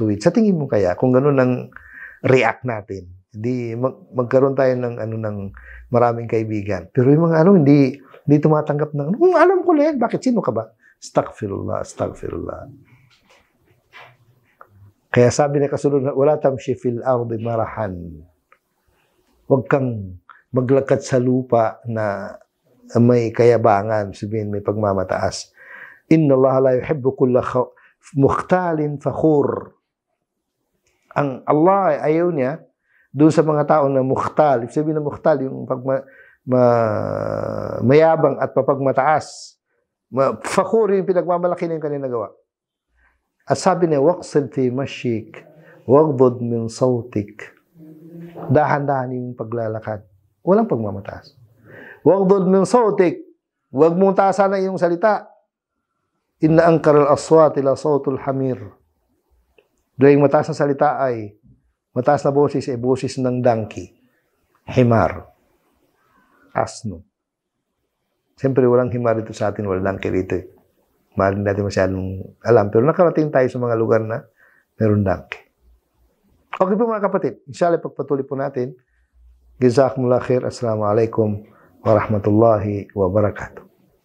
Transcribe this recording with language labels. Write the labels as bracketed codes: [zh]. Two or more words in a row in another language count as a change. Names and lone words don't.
[tl] Sa tingin mo kaya, kung gano'n ang react natin, hindi magkaroon tayo ng maraming kaibigan. Pero yung mga hindi tumatanggap ng, alam ko na yan, bakit sino ka ba? Astaghfirullah. Kaya sabi na kasunod, [ar] ولا تمش في الأرض مرحا. [tl] Huwag kang maglakad sa lupa na may kayabangan, sabihin may pagmamataas. [ar] إن الله لا يحب كل مختال فخور. [tl] Ang Allah ayaw niya doon sa mga tao na mukhtal. Sabihin na mukhtal, yung mayabang at papagmataas. Fakhur yung pinagmamalaki na yung kanilang nagawa. At sabi niya, [ar] واقصد في مشيك واغضض من صوتك. [tl] Dahan-dahan yung paglalakad. Walang pagmamataas. [ar] واغضض من صوتك. [tl] Huwag mong taasan na yung salita. [ar] إن أنكر الأصوات لصوت الحمير. [tl] Dahil mataas na salita ay mataas na boses ay boses ng donkey. Himar. Asno. Siyempre walang himar dito sa atin, walang donkey dito eh. Mahal natin masyadong alam. Pero nakarating tayo sa mga lugar na meron donkey. Okay po mga kapatid. Inshallah pagpatuloy po natin. [ar] جزاكم الله خيرا. السلام عليكم ورحمة الله وبركاته.